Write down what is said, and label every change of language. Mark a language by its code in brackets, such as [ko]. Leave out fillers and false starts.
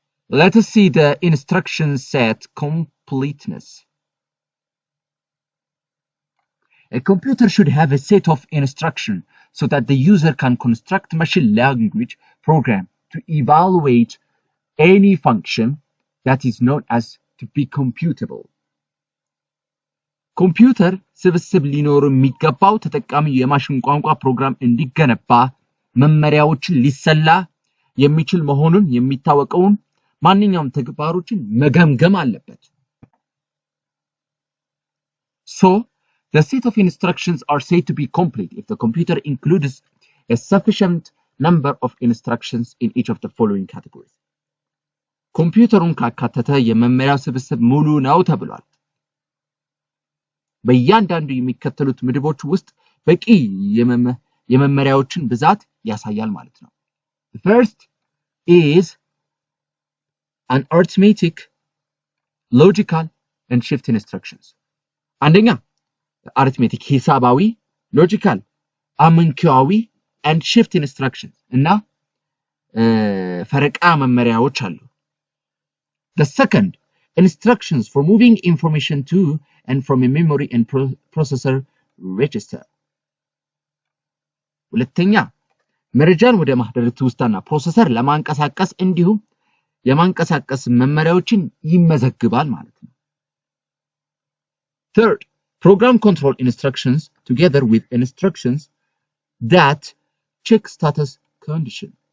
[en] Let us see the instruction set completeness A computer should have a set of instructions so that the user can construct machine language program to to evaluate any function that is known as to be computable. [am] ኮምፒውተር ስብስብ ሊኖር የሚገባው ተጠቃሚ የማሽን ቋንቋ ፕሮግራም እንዲገነባ መመሪያዎችን ሊሰላ የሚችል መሆኑን የሚታወቀውን ማንኛውም ተግባሮችን መገምገም አለበት። [en] So the set of instructions are said to be complete if the computer includes a sufficient number of instructions in each of the following categories. [am] ኮምፒውተሩን ካካተተ የመመሪያው ስብስብ ሙሉ ነው ተብሏል። በእያንዳንዱ የሚከተሉት ምድቦች ውስጥ በቂ የመመሪያዎችን ብዛት ያሳያል ማለት ነው። [en] The first is an arithmetic, logical and shift instructions. አንደኛ arithmetic ሂሳባዊ፣ logical አመንኪያዊ and shift instructions [am] እና ፈረቃ መመሪያዎች አሉ። [en] The second, instructions for moving information to and from a memory and processor register. [am] ሁለተኛ መረጃን ወደ ማህደር ትውስታና ፕሮሰሰር ለማንቀሳቀስ እንዲሁም የማንቀሳቀስ መመሪያዎችን ይመዘግባል ማለት ነው። [en] Third, program control instructions together with instructions that check status condition.